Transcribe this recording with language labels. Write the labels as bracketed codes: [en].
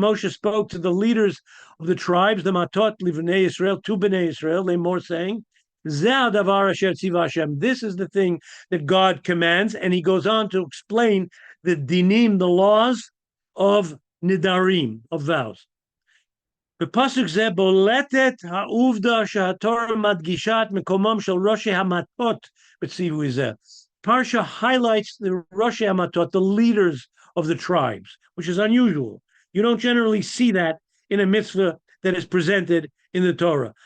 [en] Moshe spoke to the leaders of the tribes, the Matot Livnei Yisrael, to Bnei Yisrael. They more saying, [he] Zeh davar asher tziva Hashem. [en] This is the thing that God commands, and he goes on to explain the dinim, the laws of nidarim, of vows. [he] בפסוק זה בולטת העובדה שהתורה מדגישה את מקומם של ראשי המטות בציווי זה. [en] Parsha highlights the [he] ראשי המטות, [en] the leaders of the tribes, which is unusual. You don't generally see that in a mitzvah that is presented in the Torah.